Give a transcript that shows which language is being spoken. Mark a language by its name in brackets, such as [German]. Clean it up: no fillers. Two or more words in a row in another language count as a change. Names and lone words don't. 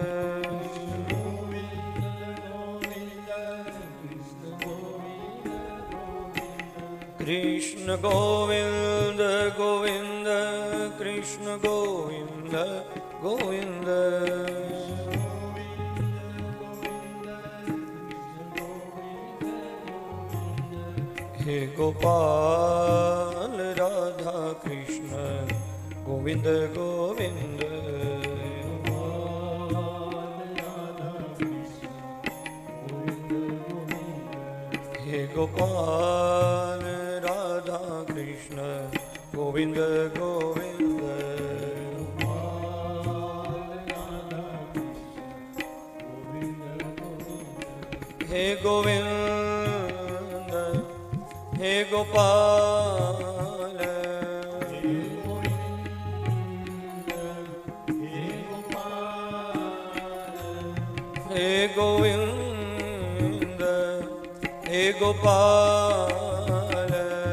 [Hindi] कृष्ण गोविंद गोविंद, कृष्ण गोविंद गोविंद, हे गोपाल राधा कृष्ण गोविंद गोविंद, हे गोपाल राधा [Gujarati] રાધા કૃષ્ણ ગોવિંદ ગોવિંદ હે ગોવિંદ હે ગોપાલ હે ગોવિંદ હે ગોપાલ